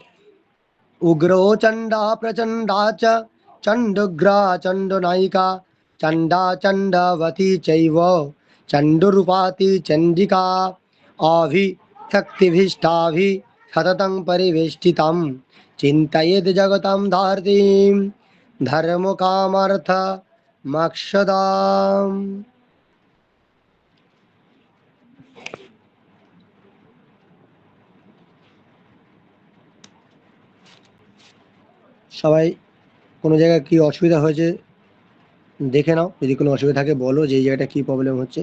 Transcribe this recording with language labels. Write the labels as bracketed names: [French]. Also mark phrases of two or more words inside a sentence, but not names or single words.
[Sanskrit] उग्रो चण्डा प्रचण्डा च चण्डुग्रा चण्डनायिका चण्डा चण्डवती चैव चण्डूरूपाति चण्डिका अभिशक्तिभीष्टाभिः सततं परिवेष्टितं चिन्तयेद् जगतां धार्तिं धर्मकामर्थ मोक्षदाम्। [Bangla] সবাই কোনো জায়গায় কি অসুবিধা হয়েছে দেখে নাও, যদি কোনো অসুবিধা থাকে বলো যে এই জায়গাটা কি প্রবলেম হচ্ছে।